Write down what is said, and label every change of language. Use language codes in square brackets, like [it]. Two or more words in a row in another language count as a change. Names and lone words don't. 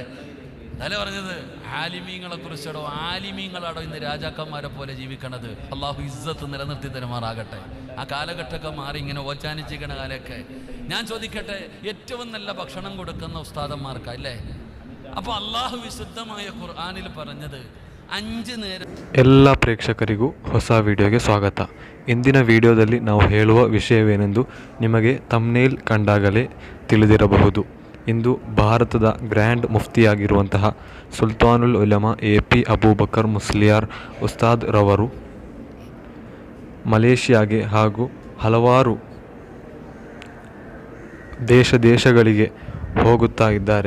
[ml] അതല്ലേ പറഞ്ഞത്, ആലിമീങ്ങളെ കുറിച്ചാണോ? ആലിമീങ്ങളാണോ ഇന്ന് രാജാക്കന്മാരെ പോലെ ജീവിക്കണത്? അള്ളാഹു ഇസ്സത്ത് നിലനിർത്തി തരുമാറാകട്ടെ. ആ കാലഘട്ടമൊക്കെ മാറി ഇങ്ങനെ ഓച്ചാനിച്ചിരിക്കണ കാലമൊക്കെ. ഞാൻ ചോദിക്കട്ടെ, ഏറ്റവും നല്ല ഭക്ഷണം കൊടുക്കുന്ന ഉസ്താദന്മാർക്കാ അല്ലേ? അപ്പോൾ അല്ലാഹു വിശുദ്ധമായ ഖുർആനിൽ പറഞ്ഞത് 5 നേരം. [kn] ಎಲ್ಲ ಪ್ರೇಕ್ಷಕರಿಗೂ ಹೊಸ ವಿಡಿಯೋಗೆ ಸ್ವಾಗತ. ಇಂದಿನ ವಿಡಿಯೋದಲ್ಲಿ ನಾವು ಹೇಳುವ ವಿಷಯವೇನೆಂದು ನಿಮಗೆ ಥಂಬ್ನೇಲ್ ಕಂಡಾಗಲೇ ತಿಳಿದಿರಬಹುದು. ಇಂದು ಭಾರತದ ಗ್ರ್ಯಾಂಡ್ ಮುಫ್ತಿಯಾಗಿರುವಂತಹ ಸುಲ್ತಾನುಲ್ ಉಲಮಾ AP ಅಬೂಬಕರ್ ಮುಸ್ಲಿಯಾರ್ ಉಸ್ತಾದ್ ರವರು ಮಲೇಷಿಯಾಗೆ ಹಾಗೂ ಹಲವಾರು ದೇಶಗಳಿಗೆ ಹೋಗುತ್ತಾ ಇದ್ದಾರೆ.